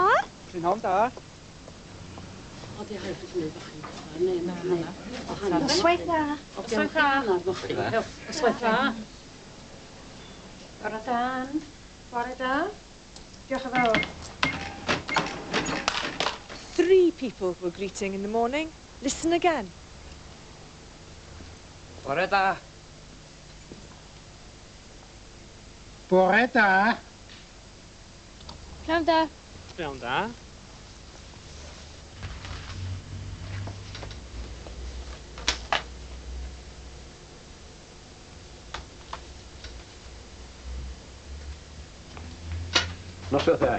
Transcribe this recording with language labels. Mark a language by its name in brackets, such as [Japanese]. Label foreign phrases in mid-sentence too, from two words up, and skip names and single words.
[Welsh] Prynhawn da. Noswaith dda. Noswaith dda. Noswaith dda. Bore da. Bore da. Diolch yn fawr. [English] 3 people were greeting in the morning. Listen again. [Welsh] Bore da. Bore da. Prynhawn da. Iawn da. Noswaith dda.